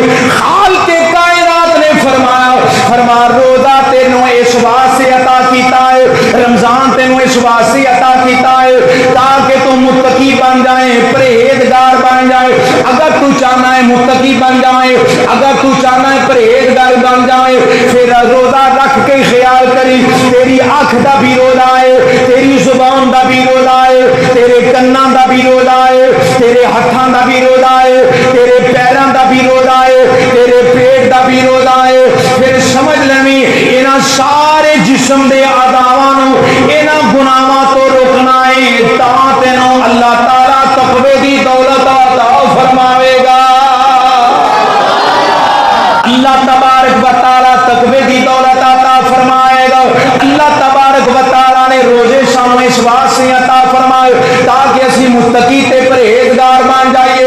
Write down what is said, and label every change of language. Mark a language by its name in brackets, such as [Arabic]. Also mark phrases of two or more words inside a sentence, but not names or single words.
[Punjabi] خالق کائنات نے فرمایا روزہ تینوں اس واسطے عطا کیتا ہے، رمضان تینوں اس واسطے عطا کیتا ہے تاکہ تو متقی بن جائے، پرہیزگار بن جائے۔ اگر تو چاہ چاہنا ہے متقی بن جائے, اگر تو چاہنا ہے پرہیزگار بن جائے, پھر روزہ رکھ کے خیال کری تیری اکھ دا بھی روزہ ہے, تیری زبان دا بھی روزہ ہے, تیرے کناں دا بھی روزہ ہے, تیرے ہتھاں دا بھی روزہ ہے, تیرے پیراں دا بھی روزہ ہے, تیرے پیٹ دا بھی روزہ ہے. پھر سمجھ لیں انہاں سارے جسم دے اعضاء نو انہاں گناہاں تو روکنا ہے تاں تینوں اللہ تعالیٰ تقوی دی دولت عطا فرماوے گا. اللہ تبارک و تعالیٰ تقوی دی دولت عطا فرمائے گا. اللہ تبارک و تعالیٰ نے روزے شام اس واسطے عطا فرمائے تاکہ اسی متقی تے پرہیزگار بن جائیے.